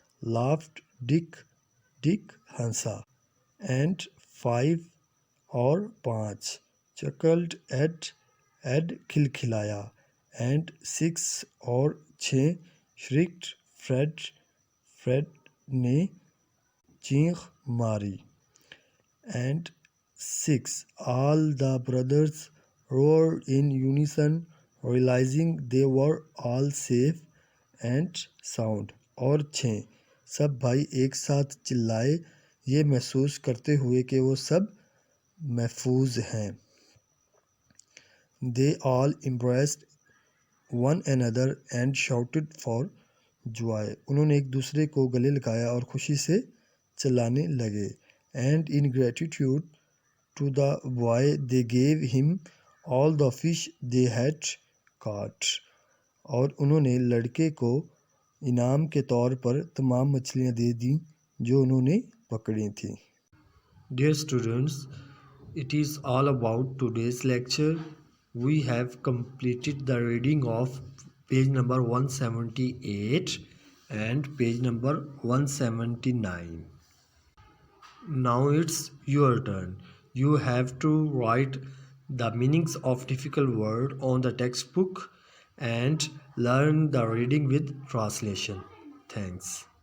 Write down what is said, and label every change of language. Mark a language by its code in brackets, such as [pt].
[en] Laughed Dick. Dick [ur] ہنسا. [en] And 5. [ur] اور 5. [en] Chuckled Ed. [ur] Ed کھلکھلایا. [en] And 6. [ur] اور 6. [en] Shrieked Fred. [ur] Fred نے چیخ ماری. [en] And 6. All the brothers roared in unison, realizing they were all safe and sound. [ur] اور 6. سب بھائی ایک ساتھ چلائے یہ محسوس کرتے ہوئے کہ وہ سب محفوظ ہیں. [en] They all embraced one another and shouted for joy. [ur] انہوں نے ایک دوسرے کو گلے لگایا اور خوشی سے چلانے لگے. [en] And in gratitude to the boy they gave him all the fish they had caught. [ur] اور انہوں نے لڑکے کو انعام کے طور پر تمام مچھلیاں دے دیں جو انہوں نے پکڑی تھیں. [en] Dear students, it is all about today's lecture. We have completed the reading of page number 178 and page number 179. Now it's your turn. You have to write the meanings of difficult word on the textbook and learn the reading with translation. Thanks.